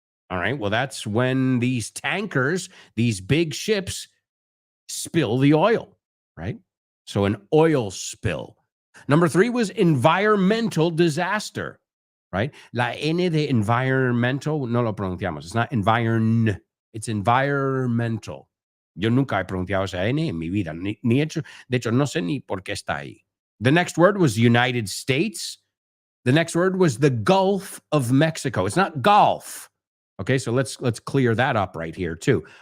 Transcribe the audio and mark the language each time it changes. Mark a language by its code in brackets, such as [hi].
[en] All right, well, that's when these tankers, these big ships, spill the oil, right? So an oil spill. Number three was environmental disaster, right? [es] La N de environmental, no lo pronunciamos. [en] It's not environ, it's environmental. [es] Yo nunca he pronunciado esa N en mi vida. Ni hecho, de hecho, no sé ni por qué está ahí. [en] The next word was United States. The next word was the Gulf of Mexico. It's not golf. Okay, so let's clear that up right here too.